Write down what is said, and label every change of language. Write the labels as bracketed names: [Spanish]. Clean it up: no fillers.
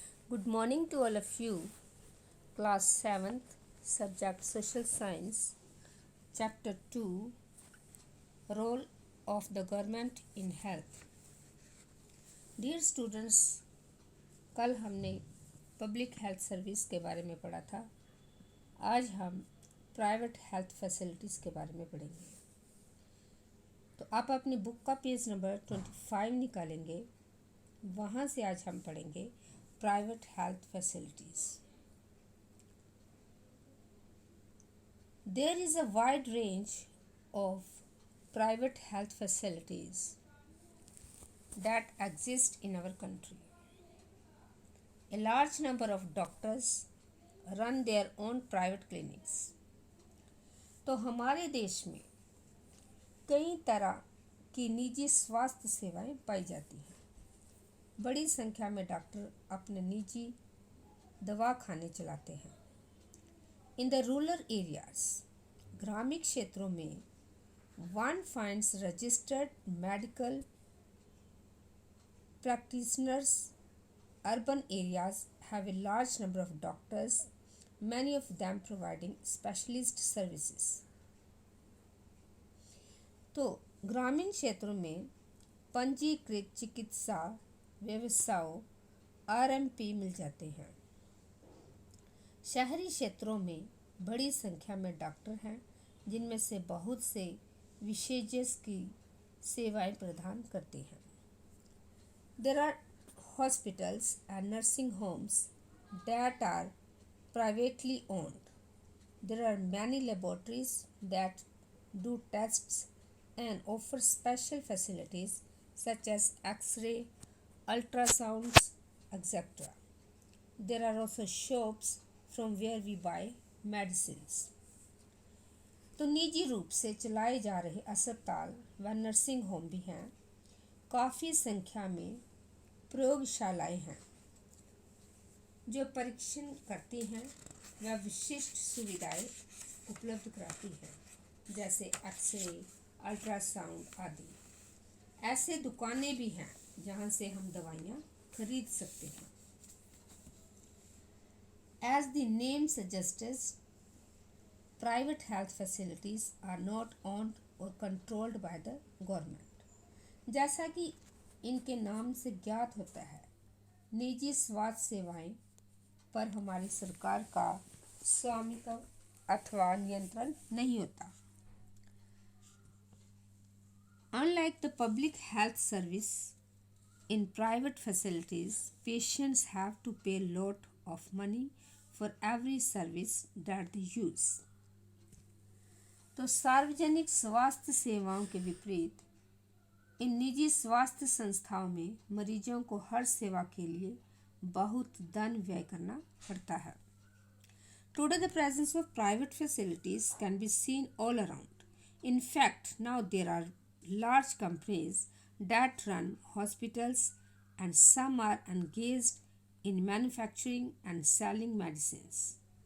[English] Good morning to all of you. Class 7th, subject Social Science, Chapter 2, Role of the Government in Health. Dear students, [Hindi] कल हमने public health service के बारे में पढ़ा था। आज हम प्राइवेट हेल्थ फैसिलिटीज़ के बारे में पढ़ेंगे। तो आप अपनी बुक का पेज नंबर 25 निकालेंगे। वहाँ से आज हम पढ़ेंगे private health facilities. [English] There is a wide range of private health facilities that exist in our country. A large number of doctors run their own private clinics. [Hindi] तो हमारे देश में कई तरह की निजी स्वास्थ्य सेवाएं पाई जाती हैं। बड़ी संख्या में डॉक्टर अपने निजी दवाखाने चलाते हैं। [English] in the rural areas, [Hindi] ग्रामीण क्षेत्रों में [English] one finds registered medical practitioners. Urban areas have a large number of doctors, many of them providing specialist services. [Hindi] तो ग्रामीण क्षेत्रों में पंजीकृत चिकित्सा व्यवसायों आरएमपी मिल जाते हैं। शहरी क्षेत्रों में बड़ी संख्या में डॉक्टर हैं, जिनमें से बहुत से विशेषज्ञ की सेवाएं प्रदान करते हैं। [English] There are hospitals and nursing homes that are privately owned. There are many laboratories that do tests and offer special facilities such as X-ray, ultrasounds, etc. There are also shops from where we buy medicines. [Hindi] तो निजी रूप से चलाए जा रहे अस्पताल व nursing home भी हैं। काफ़ी संख्या में प्रयोगशालाएं हैं जो परीक्षण करती हैं व विशिष्ट सुविधाएं उपलब्ध कराती हैं, जैसे एक्सरे, अल्ट्रासाउंड आदि। ऐसे दुकानें भी हैं जहां से हम दवाइयाँ खरीद सकते हैं। [English] As the name suggests, private health facilities are not owned or controlled by the government. [Hindi] जैसा कि इनके नाम से ज्ञात होता है, निजी स्वास्थ्य सेवाएं पर हमारी सरकार का स्वामित्व अथवा नियंत्रण नहीं होता। [English] Unlike the public health service, in private facilities, patients have to pay a lot of money for every service that they use. [Hindi] तो सार्वजनिक स्वास्थ्य सेवाओं के विपरीत इन निजी स्वास्थ्य संस्थाओं में मरीजों को हर सेवा के लिए बहुत धन व्यय करना पड़ता है। [English] Today the presence of private facilities can be seen all around. In fact, now there are large companies that run hospitals and some are engaged in manufacturing and selling medicines.